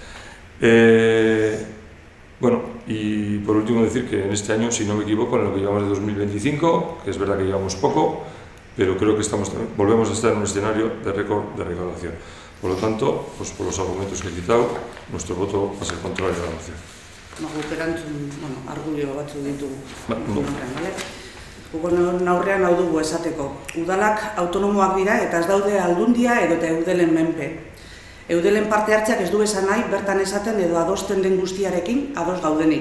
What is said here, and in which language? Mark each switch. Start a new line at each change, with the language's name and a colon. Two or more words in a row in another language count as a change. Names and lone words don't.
Spanish: Bueno, y por último decir que en este año, si no me equivoco, en lo que llevamos de 2025, que es verdad que llevamos poco, pero creo que volvemos a estar en un escenario de récord de recaudación. Por lo tanto, pues por los argumentos que he citado, nuestro voto va a ser contrario a la moción.
Basque: Argudio batzu ditugu. Aurrean hau dugu esateko. Udalak autonomoak dira eta ez daude aldundia edo eta eudelen menpe. Eudelen parte hartzeak ez du esan nahi bertan esaten edo adosten den guztiarekin ados gaudenik.